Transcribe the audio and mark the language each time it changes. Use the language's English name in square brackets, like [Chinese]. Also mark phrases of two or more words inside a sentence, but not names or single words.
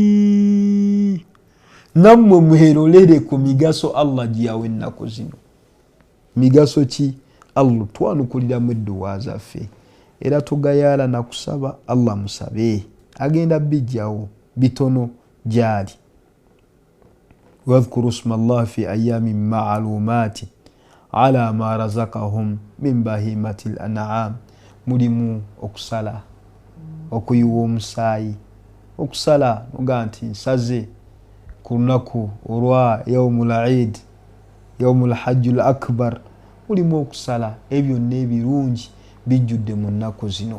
[Ganda] Nammwe muherolere ku migaso Allah gye yawa ennaku zino. Migaso ki? Allah twanukuliramu edduwa zaffe era tugayaala nakusaba Allah musabe agenda bijjawo bitono gyali. [Arabic] واذكروا اسم الله في أيام معلومات على ما رزقهم من بهيمة الأنعام. [Ganda] Mulimu okusala okuyiwa omusaayi okusala noga nti nsaze ku lunaku olwa [Arabic] يوم العيد يوم الحج الأكبر. [Ganda] Mulimu okusala ebyo n'ebirungi bijjudde mu nnaku zino.